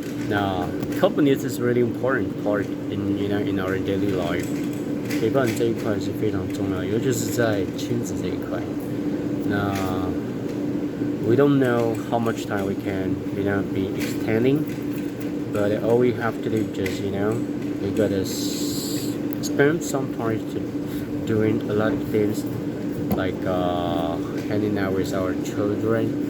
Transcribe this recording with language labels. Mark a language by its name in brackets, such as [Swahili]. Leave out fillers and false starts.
[English] Now, companies is really important part in our daily life. [Chinese] 陪伴这一块是非常重要，尤其是在亲子这一块。那 [English] we don't know how much time we can, be extending, but all we have to do is we gotta spend some time to doing a lot of things like hanging out with our children.